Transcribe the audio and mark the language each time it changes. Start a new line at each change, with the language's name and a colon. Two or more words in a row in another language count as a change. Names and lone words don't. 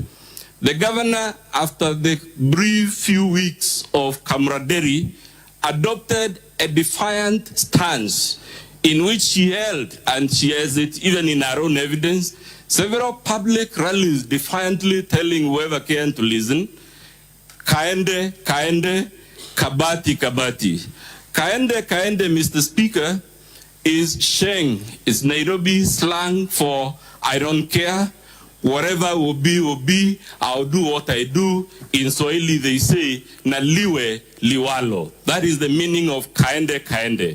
English: The governor, after the brief few weeks of camaraderie, adopted a defiant stance in which she held, and she has it even in her own evidence, several public rallies defiantly telling whoever came to listen,
Swahili: kaende, kaende, kabati, kabati. Kaende, kaende,
English: Mr. Speaker, is Sheng, is Nairobi slang for I don't care, whatever will be, I'll do what I do. In Swahili they say,
Swahili: na liwe liwalo.
English: That is the meaning of
Swahili: kaende, kaende.